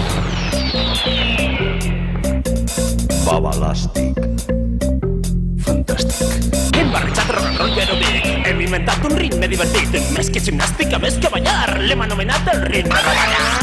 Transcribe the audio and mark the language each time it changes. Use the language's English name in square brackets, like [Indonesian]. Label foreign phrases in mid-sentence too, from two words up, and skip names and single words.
[Catalan] Baba Elàstic. Fantàstic. Hem barrejat [English] rock and roll [Catalan] i aerobic. Hem inventat un ritme divertit. Més que gimnàstica, més que ballar. L'hem anomenat el ritme de ballar.